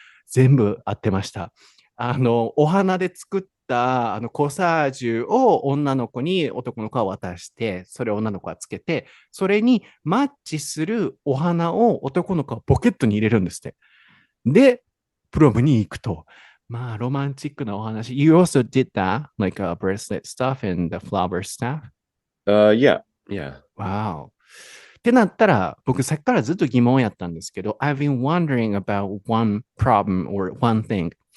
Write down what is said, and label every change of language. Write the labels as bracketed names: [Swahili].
[Japanese] 全部合ってました。お花で作ったコサージュを女の子に男の子は渡して、それを女の子はつけて、それにマッチするお花を男の子はポケットに入れるんですって。で、プロムに行くと。まあ、ロマンチックなお話。 [English] You also did that, like a bracelet stuff and the flower stuff? Yeah. Wow. [Japanese] ってなったら、僕さっきからずっと疑問やったんですけど、 [English] I've been wondering about one problem or one thing.